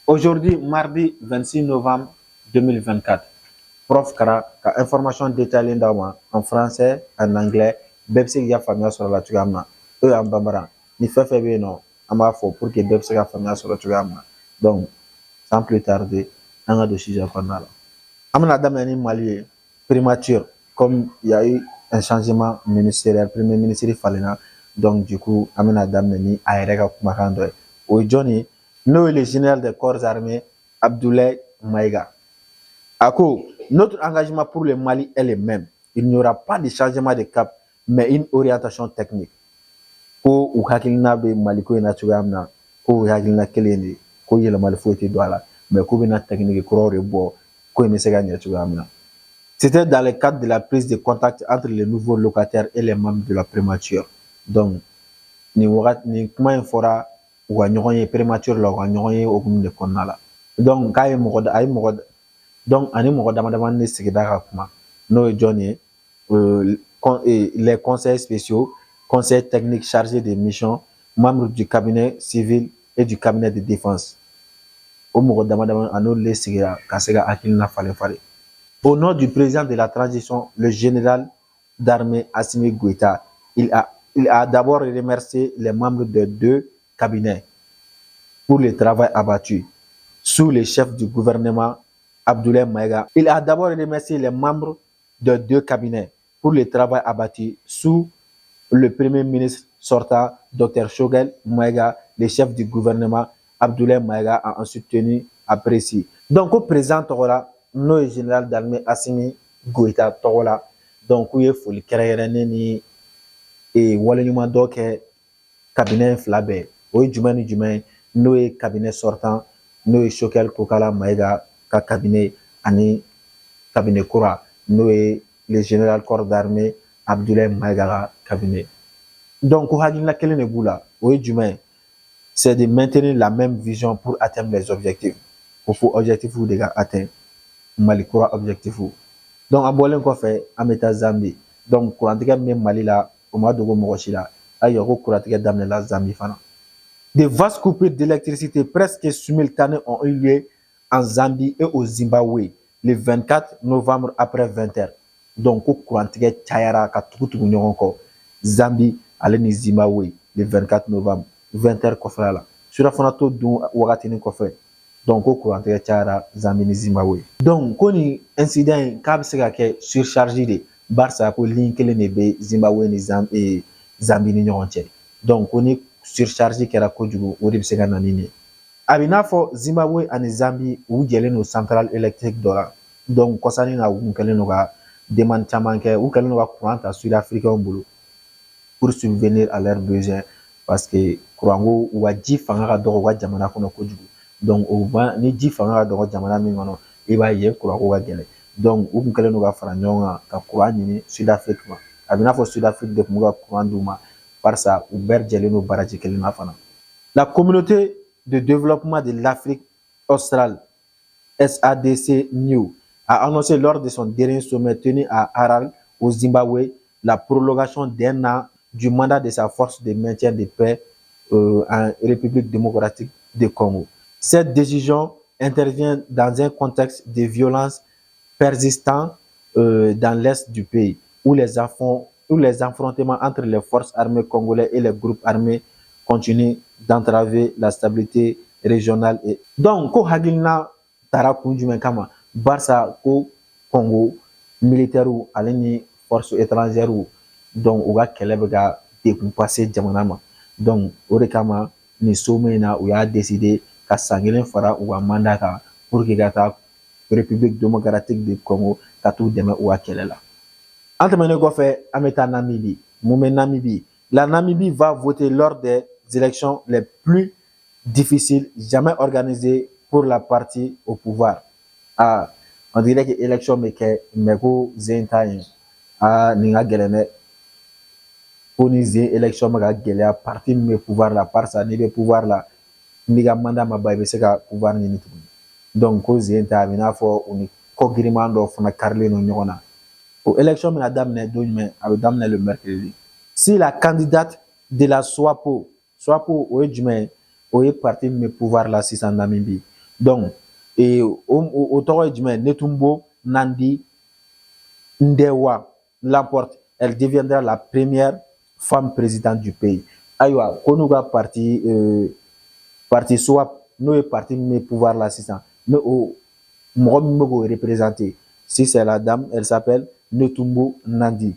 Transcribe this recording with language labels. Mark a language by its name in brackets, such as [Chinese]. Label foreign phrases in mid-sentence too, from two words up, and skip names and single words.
[French] Aujourd'hui, mardi 26 novembre 2024, prof Kara ka information détaillée [Bambara] d'aw ma [French] en français, en anglais, [Bambara] bɛɛ bɛ se k'i ka faamuya sɔrɔ a la cogoya min na. O y'an banbara ni fɛn fɛn bɛ yen nɔ an b'a fɔ [French] pour que [Bambara] bɛɛ bɛ se ka faamuya sɔrɔ cogoya min na. [French] Donc, sans plus tarder, [Bambara] an ka don sujet kɔnɔna la. An bɛna daminɛ ni Mali ye primature [French] comme il y a eu un changement ministériel, premier ministre [Bambara] falenna, [French] donc du coup [Bambara] an bɛna daminɛ ni a yɛrɛ ka kumakan dɔ ye. O ye jɔn ye? [French] N'o est le général des corps armés Abdoulaye Maïga. Ako, notre engagement pour le Mali est le même. Il n'y aura pas de changement de cap, mais une orientation technique. [Bambara] Ko u hakilina bɛ Mali ko in na cogoya min na, ko u hakilina kelen de, ko yɛlɛmali foyi tɛ don a la, mais k'u bɛna technique kuraw de bɔ ko in bɛ se ka ɲɛ cogoya min na. [French] C'était dans le cadre de la prise de contact entre les nouveaux locataires et les membres de la primature. [Bambara] Donc, ni kuma in fɔra u ka ɲɔgɔn ye primature la, u ka ɲɔgɔn ye hokumu de kɔnɔna la. Donc k'a ye donc ani mɔgɔ damadamani de sigida ka kuma n'o ye jɔn ye [French] les conseils spéciaux, conseils techniques chargés des missions, membres du cabinet civil et du cabinet de défense. [Bambara] O mɔgɔ damadamani an'olu de sigira ka se ka hakilina falen falen. [French] Au nom du président de la transition, le général d'armée Assimi Goïta, il a d'abord remercié les membres de deux cabinets pour le travail abattu sous le chef du gouvernement Abdoulaye Maïga. Il a d'abord remercié les membres de deux cabinets pour le travail abattu sous le premier ministre sortant, Dr Choguel Maïga, le chef du gouvernement Abdoulaye Maïga a ensuite tenu apprécié. [Bambara] Donc [French] au président [Bambara] Togola, n'o ye [French] général d'armée [Bambara] Assimi Goïta Togola, donc u ye foli kɛrɛnkɛrɛnnen ni waleɲuman dɔ kɛ cabinet fila bɛɛ. O ye jumɛn ni jumɛn ye? N'o ye [French] cabinet sortant, [Bambara] n'o ye Choguel Kokala Maïga ka cabinet ani cabinet kura n'o ye [French] le général corps d'armée [Bambara] Abdoulaye Maïga ka cabinet. Donc ko hakilina kelen de b'u la, o ye jumɛn? [French] C'est de maintenir la même vision pour atteindre les objectifs. [Bambara] Ko fo objectifs de ka atteindre Mali kura objectifs. Donc a bɔlen kɔfɛ an bɛ taa Zambie. Donc kurantigɛ min bɛ Mali la o ma dogo mɔgɔ si la. Ayiwa ko kurantigɛ daminɛla Zambie fana. [French] Des vastes coupures d'électricité presque simultanées ont eu lieu en Zambie et au Zimbabwe le 24 novembre après 20h. [Bambara] Donc ko kurantigɛ cayara ka tugu ɲɔgɔn kɔ Zambie ale ni Zimbabwe [French] le 24 novembre [Bambara] 20h kɔfɛla la. Surafana to dun wagatinin kɔfɛ. Donc ko kurantigɛ cayara Zambie ni Zimbabwe. Donc ko ni incident in k'a bɛ se ka kɛ surcharge de barisa ko ligne kelen de bɛ Zimbabwe ni Zambie ni ɲɔgɔn cɛ. Donc ko ni surcharge kɛra kojugu o de bɛ se ka na ni nin ye. A bɛ n'a fɔ Zimbabwe ani Zambie u jɛlen don [French] centrale électrique [Bambara] dɔ la. Donc kɔsani na u kun kɛlen don ka demande caman kɛ, u kɛlen don ka courant ta sud-africains bolo [French] pour subvenir à leurs besoins parce que [Bambara] courant ko u ka ji fanga ka dɔgɔ u ka jamana kɔnɔ kojugu. Donc ni ji fanga ka dɔgɔ jamana min kɔnɔ i b'a ye courant ko ka gɛlɛn. Donc u kun kɛlen don ka fara ɲɔgɔn kan ka courant ɲini Sud-Afrique ma. A bɛ n'a fɔ Sud-Afrique de kun bɛ ka courant d'u ma barisa u bɛɛ jɛlen don baraji kelen na fana. [French] La communauté de développement de l'Afrique australe, SADC-NEW, a annoncé lors de son dernier sommet tenu à Harare, au Zimbabwe, la prolongation d'un an du mandat de sa force de maintien de paix en République démocratique du Congo. Cette décision intervient dans un contexte de violence persistant dans l'est du pays, où les affrontements entre les forces armées congolaises et les groupes armés continuent d'entraver la stabilité régionale. Donc, [Bambara] ko hakilina tara kun jumɛn kama barisa ko Congo militaires ale ni [French] forces étrangères [Bambara] donc u ka kɛlɛ bɛ ka dekun pase jamana ma. Donc o de kama ni sommet in na u y'a décidé ka san kelen fara u ka mandat kan [French] pour que [Bambara] ka taa République démocratique du Congo ka t'u dɛmɛ u ka kɛlɛ la. An tɛmɛnen kɔfɛ an bɛ taa Namibie. Mun bɛ Namibie? [French] La Namibie va voter lors des élections les plus difficiles jamais organisées pour la partie au pouvoir. Ah, on dirait que l'élection [Bambara] bɛ kɛ [French] mais [Bambara] ko zen t'a ye. Ah, nin ka gɛlɛn dɛ. Ko ni zen élection bɛ ka gɛlɛya parti min bɛ pouvoir la barisa n'i bɛ pouvoir la n'i ka mandat ma ban i bɛ se ka pouvoir ɲini tuguni. Donc ko zen t'a a bɛ n'a fɔ u ni kɔ giriman dɔ fana karilen don ɲɔgɔn na. O élection bɛna daminɛ don jumɛn? A bɛ daminɛ [French] le mercredi. Si la candidate de la SWAPO [Bambara] o ye jumɛn ye? O ye parti min bɛ pouvoir la sisan Namibie. Donc, et au tɔgɔ ye jumɛn Netumbo Nandi Ndewa l'emporte. [French] Elle deviendra la première femme présidente du pays. [Bambara] Ayiwa ko n'u ka parti SWAP n'o ye parti min bɛ pouvoir la sisan ne o mɔgɔ min bɛ k'o représenter [French] si c'est la dame elle s'appelle Netumbo Nandi.